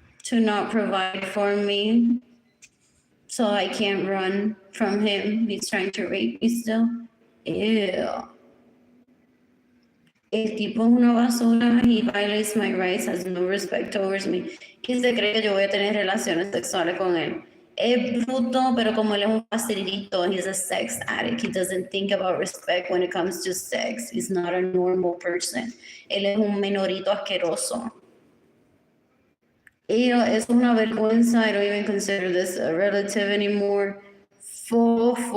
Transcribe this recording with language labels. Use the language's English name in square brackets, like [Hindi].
[English] to not provide for me, so I can't run from him. He's trying to rape me still. Ew. [Spanish] El tipo es una basura. [English] He violates my rights, has no respect towards me. [Spanish] Y se cree que yo voy a tener relaciones sexuales con él. Es bruto, pero como él es un facilito, [English] he's a sex addict. He doesn't think about respect when it comes to sex. He's not a normal person. [Spanish] Él es un menorito asqueroso. Y es una vergüenza. [English] I don't even consider this a relative anymore. Fo.